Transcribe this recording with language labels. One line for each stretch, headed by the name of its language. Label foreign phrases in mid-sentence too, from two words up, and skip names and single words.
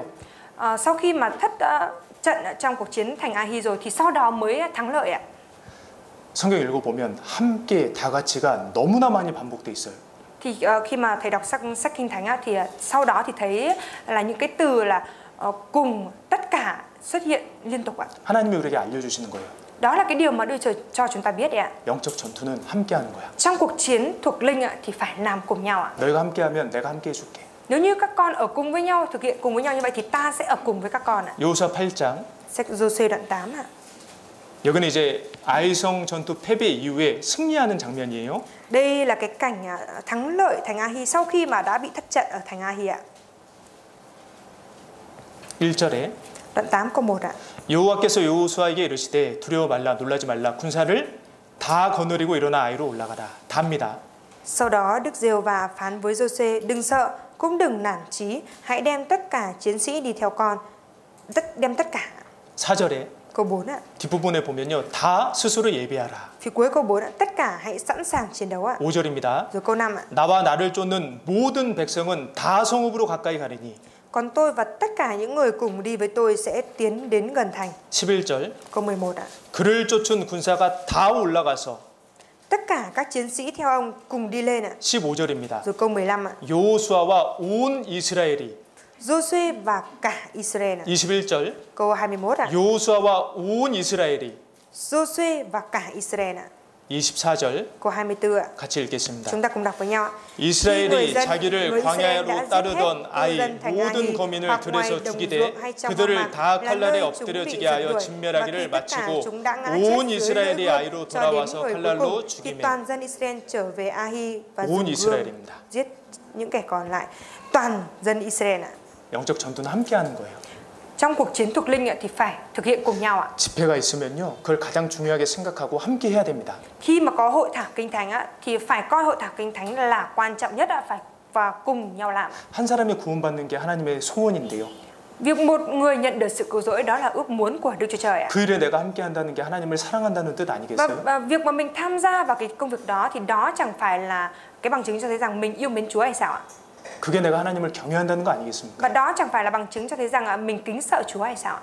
Vietnamese: Sau khi mà thất trận trong cuộc chiến thành Ahi rồi thì sau đó mới thắng lợi ạ.
Korean: 성경 읽어보면 함께 다 같이가 너무나 많이 반복돼 있어요.
Vietnamese: Thì khi mà thầy đọc sách Kinh Thánh thì sau đó thì thấy là những cái từ là cùng, tất cả xuất hiện liên tục ạ.
Korean: 하나님이 우리에게 알려주시는 거예요.
Vietnamese: Đó là cái điều mà Đức Chúa cho chúng ta biết ạ.
Korean: 영적 전투는 함께하는 거야.
Vietnamese: Trong cuộc chiến thuộc linh thì phải làm cùng nhau ạ.
Korean: 너희가 함께하면 내가 함께 해줄게.
Vietnamese: Nếu như các con ở cùng với nhau, thực hiện cùng với nhau như vậy thì ta sẽ ở cùng với các con ạ.
Korean: 여호수아 8장.
Vietnamese: Sách Giô-suê đoạn 8 ạ.
Korean: 여기는 이제 아이성 전투 패배 이후에 승리하는 장면이에요.
Vietnamese: Đây là cái cảnh thắng lợi thành Ahi sau khi mà đã bị thất trận ở thành Ahi ạ.
Korean: 1절에
Vietnamese: Đoạn 8 câu 1 ạ.
Korean: 여호와께서 여호수아에게 이르시되 두려워 말라 놀라지 말라 군사를 다 거느리고 일어나 아이로 올라가라. 답니다.
Vietnamese: Sau đó Đức Giê-hô-va phán với Giô-suê, đừng sợ, cũng đừng nản chí, hãy đem tất cả chiến sĩ đi theo con. Đem tất cả.
Korean: 4절에
Vietnamese: Câu 4 ạ.
Korean: 뒷부분에 보면요. 다 스스로 예비하라.
Vietnamese: Phía cuối câu 4 ạ, tất cả hãy sẵn sàng chiến đấu ạ.
Korean: 5절입니다.
Vietnamese: Rồi câu 5 ạ.
Korean: 나와 나를 쫓는 모든 백성은 다 성읍으로 가까이 가리니.
Vietnamese: Còn tôi và tất cả những người cùng đi với tôi sẽ tiến đến gần thành.
Korean: 11절.
Vietnamese: Câu 11 ạ.
Korean: 그를 쫓은 군사가 다 올라가서.
Vietnamese: Tất cả các chiến sĩ theo ông cùng đi lên ạ.
Korean: 15절입니다.
Vietnamese: Rồi câu 15 ạ.
Korean: 여호수아와 온 이스라엘이.
Vietnamese: Giô-suê và cả Israel ạ.
Korean: 21절.
Vietnamese: Câu 21 ạ.
Korean: 여호수아와 온 이스라엘이.
Vietnamese: Giô-suê và cả Israel ạ.
Korean: 24절.
Vietnamese: Câu 24 ạ.
Korean: 같이 읽겠습니다.
Vietnamese: Chúng ta cùng đọc với nhau ạ.
Korean: 이스라엘이 자기를 광야로 따르던 아이 모든 거민을 들에서 죽이되 그들을 다 칼날에 엎드려지게 하여 진멸하기를 마치고 온 이스라엘이 아이로 돌아와서 칼날로 죽이매. 온 이스라엘입니다.
Vietnamese: Giết những kẻ còn lại, toàn dân Israel ạ.
Korean: 영적 전투는 함께하는 거예요.
Vietnamese: Trong cuộc chiến thuộc linh thì phải thực hiện cùng nhau ạ.
Korean: 집회가 있으면요, 그걸 가장 중요하게 생각하고 함께 해야 됩니다.
Vietnamese: Khi mà có hội thảo kinh thánh thì phải coi hội thảo kinh thánh là quan trọng nhất, phải và cùng nhau làm.
Korean: 한 사람이 구원받는 게 하나님의 소원인데요.
Vietnamese: Việc một người nhận được sự cứu rỗi đó là ước muốn của Đức Chúa Trời ạ.
Korean: 그 일에 내가 함께한다는 게 하나님을 사랑한다는 뜻 아니겠어요?
Vietnamese: Và việc mà mình tham gia vào cái công việc đó thì đó chẳng phải là cái bằng chứng cho thấy rằng mình yêu mến Chúa hay sao ạ?
Korean: 그게 내가 하나님을 경외한다는 거 아니겠습니까?
Vietnamese: Và đó chẳng phải là bằng chứng cho thấy rằng mình kính sợ Chúa hay sao ạ?